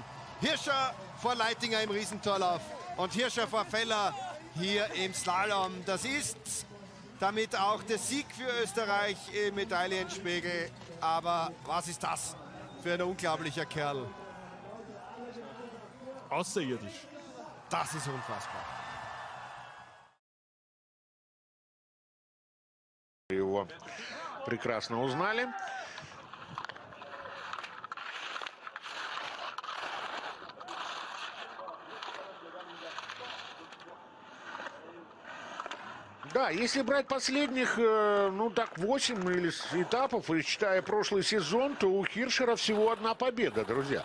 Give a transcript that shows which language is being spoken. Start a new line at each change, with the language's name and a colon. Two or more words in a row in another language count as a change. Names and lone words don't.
German: Hirscher vor Leitinger im Riesentorlauf und Hirscher vor Feller hier im Slalom. Das ist damit auch der Sieg für Österreich im Medaillenspiegel. Aber was ist das für ein unglaublicher Kerl? Außerirdisch. Das ist unfassbar.
Russian: Его прекрасно узнали. Да, если брать последних, ну так, 8 или этапов, и считая прошлый сезон, то у Хиршера всего 1 победа, друзья.